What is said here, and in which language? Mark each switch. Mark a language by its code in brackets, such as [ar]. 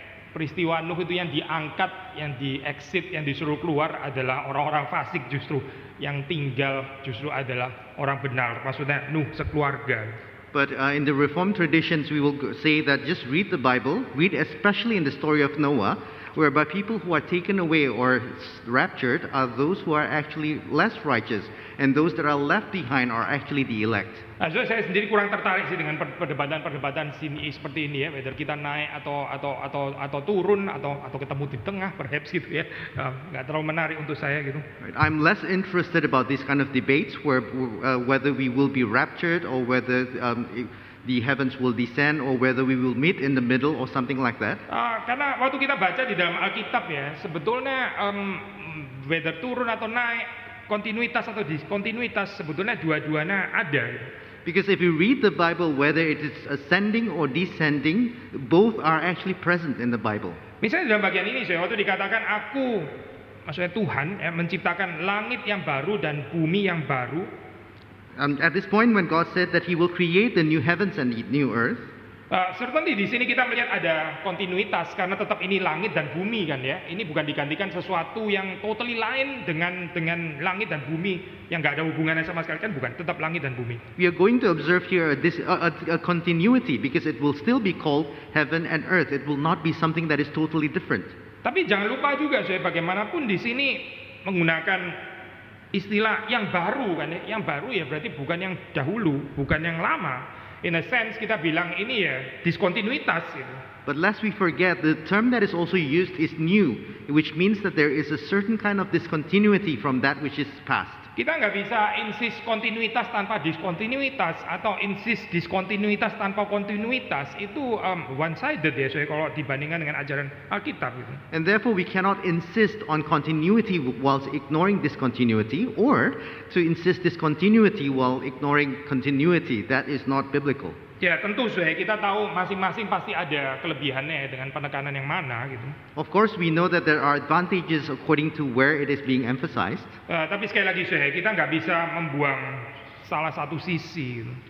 [id] Peristiwa Nuh itu yang diangkat, yang di-exit, yang disuruh keluar adalah orang-orang fasik justru. Yang tinggal justru adalah orang benar. Maksudnya Nuh sekeluarga. [en] But in the Reformed traditions, we will say that just read the Bible, read especially in the story of Noah, whereby people who are taken away or raptured are those who are actually less righteous, and those that are left behind are actually the elect. [id] So saya sendiri kurang tertarik sih dengan perdebatan sini seperti ini ya, whether kita naik atau turun atau ketemu di tengah, perhaps gitu ya, nggak terlalu menarik untuk saya gitu. [en] I'm less interested about these kind of debates where whether we will be raptured or whether the heavens will descend or whether we will meet in the middle or something like that. [id] Karena waktu kita baca di dalam Alkitab ya, sebetulnya whether turun atau naik, kontinuitas atau diskontinuitas, sebetulnya dua-duanya ada. [en] Because if you read the Bible, whether it is ascending or descending, both are actually present in the Bible. [id] Misalnya dalam bagian ini, waktu dikatakan maksudnya Tuhan menciptakan langit yang baru dan bumi yang baru. [en] At this point, when God said that He will create the new heavens and the new earth, [id] certainly di sini kita melihat ada kontinuitas karena tetap ini langit dan bumi kan ya. Ini bukan digantikan sesuatu yang totally lain dengan langit dan bumi yang nggak ada hubungannya sama sekali, kan bukan, tetap langit dan bumi. [en] We are going to observe here a continuity because it will still be called heaven and earth. It will not be something that is totally different. [id] Tapi jangan lupa juga bagaimanapun di sini menggunakan istilah yang baru kan ya. Yang baru ya berarti bukan yang dahulu, bukan yang lama. [en] In a sense [id] kita bilang ini ya diskontinuitas gitu. [en] But lest we forget, the term that is also used is new, which means that there is a certain kind of discontinuity from that which is past. [id] Kita nggak bisa insist kontinuitas tanpa diskontinuitas atau insist diskontinuitas tanpa kontinuitas. Itu one-sided ya, kalau dibandingkan dengan ajaran Alkitab gitu. [en] And therefore we cannot insist on continuity whilst ignoring discontinuity, or to insist discontinuity while ignoring continuity. That is not biblical. [id] Ya tentu kita tahu masing-masing pasti ada kelebihannya dengan penekanan yang mana gitu. [en] Of course we know that there are advantages according to where it is being emphasized. [id] Tapi sekali lagi kita nggak bisa membuang salah satu sisi gitu.